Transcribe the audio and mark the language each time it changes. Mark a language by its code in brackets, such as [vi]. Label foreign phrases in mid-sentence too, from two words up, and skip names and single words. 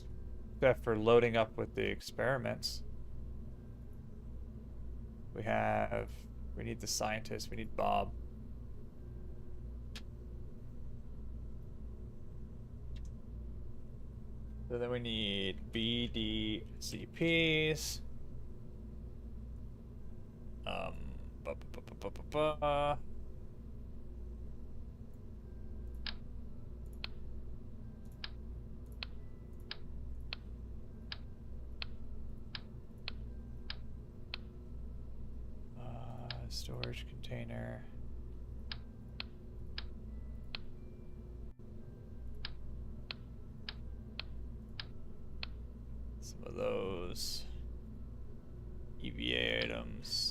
[en] Except for loading up with the experiments. We need the scientist, we need Bob. So then we need BDCPs. Ba, ba, ba, ba, ba, ba. Storage container. Some of those EVA items.